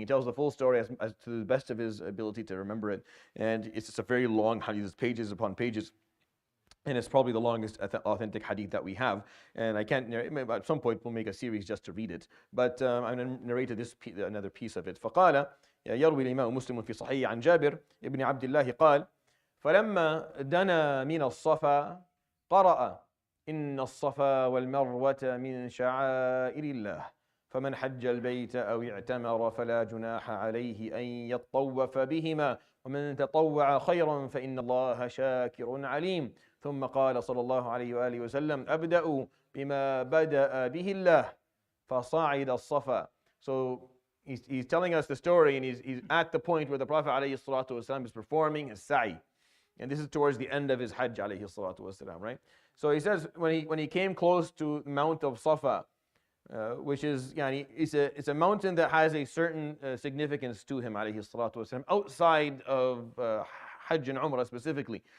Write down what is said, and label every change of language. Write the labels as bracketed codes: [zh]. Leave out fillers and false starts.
[en] He tells the full story as to the best of his ability to remember it. And it's just a very long hadith, it's pages upon pages. And it's probably the longest authentic hadith that we have. And I can't narrate, at some point we'll make a series just to read it. But I'm going to narrate another piece of it. [ar] فقال يروي الإمام مسلم في صحيح عن جابر ابن عبد الله قال: فلما دنا من الصفا قرأ: إن الصفا والمروة من شعائر الله فمن حج البيت أو اعتمر فلا جناح عليه أن يطوف بهما ومن تطوع خيرا فإن الله شاكر عليم. ثم قال صلى الله عليه وآله وسلم: أبدأ بما بدأ به الله فصعد الصفا. [en] So he's telling us the story, and he's at the point where the Prophet [ar] عليه الصلاة والسلام [en] is performing his sa'i. And this is towards the end of his Hajj [ar] عليه الصلاة والسلام, [en] right? So he says when he came close to the Mount of Safa, which is it's a mountain that has a certain significance to him عليه الصلاة والسلام, outside of Hajj and Umrah specifically.